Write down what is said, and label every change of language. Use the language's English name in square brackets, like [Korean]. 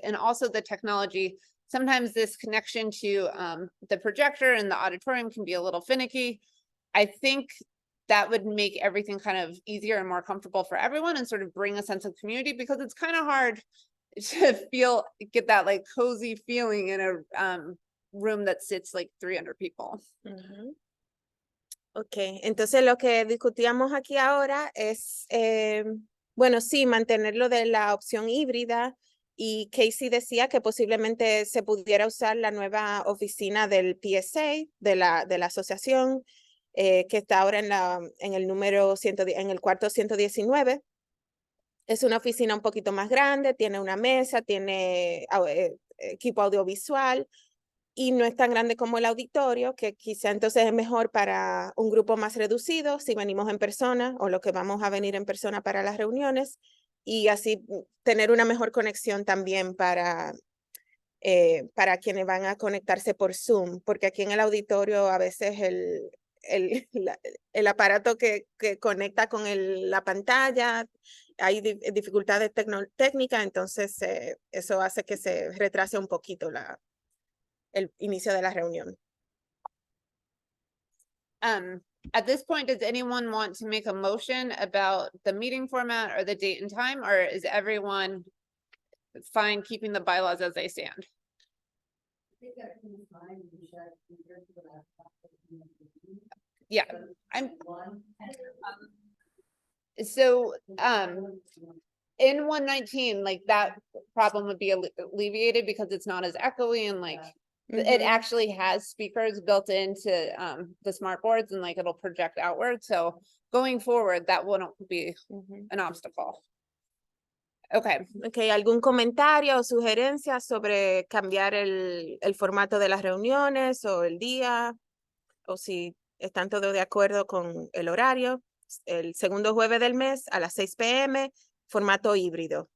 [English] And also the technology, sometimes this connection to the projector and the auditorium can be a little finicky. I think that would make everything kind of easier and more comfortable for everyone and sort of bring a sense of community, because it's kind of hard to get that like cozy feeling in a room that sits like 300 people. Uh-huh. [Spanish] Ok, entonces lo que discutíamos aquí ahora es, bueno, sí, mantenerlo de la opción híbrida, y Casey decía que posiblemente se pudiera usar la nueva oficina del PSA, de la asociación, que está ahora en el número 110, en el cuarto 119. Es una oficina un poquito más grande, tiene una mesa, tiene equipo audiovisual, y no es tan grande como el auditorio, que quizá entonces es mejor para un grupo más reducido si venimos en persona, o lo que vamos a venir en persona para las reuniones, y así tener una mejor conexión también para quienes van a conectarse por Zoom, porque aquí en el auditorio a veces el aparato que conecta con la pantalla, hay dificultades técnicas, entonces eso hace que se retrase un poquito el inicio de la reunión. [English] At this point, does anyone want to make a motion about the meeting format or the date and time, or is everyone fine keeping the bylaws as they stand? Yeah, so, in 119, like that problem would be alleviated because it's not as echoey and like it Ujú. actually has speakers built into the smart boards and like it'll project outward. So going forward, that wouldn't be Ujú. an obstacle. Okay, [Spanish] Okay, ¿algún comentario o sugerencia sobre cambiar el formato de las reuniones o el día? O si están todos de acuerdo con el horario, el segundo jueves del mes a las 6 p.m., formato híbrido.